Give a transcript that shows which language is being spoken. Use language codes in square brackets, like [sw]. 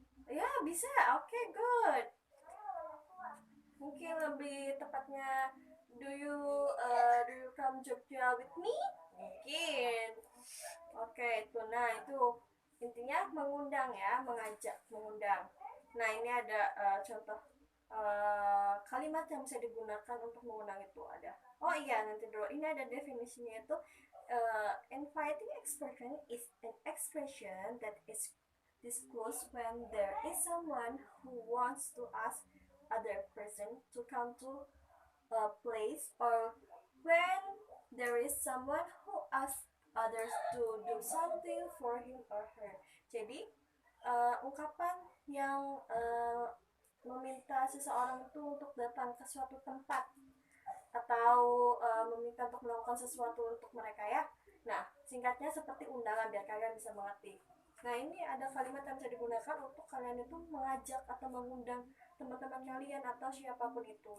[id] Ya, bisa. Oke, good. Mungkin lebih tepatnya [en] do you come Jogja with me? [id] Mungkin. Oke, itu. Nah, itu intinya mengundang ya, mengajak, mengundang. Nah, ini ada contoh kalimat yang bisa digunakan untuk mengundang itu ada. Oh iya, nanti dulu. Ini ada definisinya itu [en] inviting expression is an expression that is disclosed when there is someone who wants to ask other person to come to a place, or when there is someone who asks others to do something for him or her. [id] Jadi ungkapan yang meminta seseorang itu untuk datang ke suatu tempat atau meminta untuk melakukan sesuatu untuk mereka ya. Nah, singkatnya seperti undangan biar kalian bisa mengerti. Nah, ini ada kalimat yang bisa digunakan untuk kalian itu mengajak atau mengundang teman-teman kalian atau siapapun itu.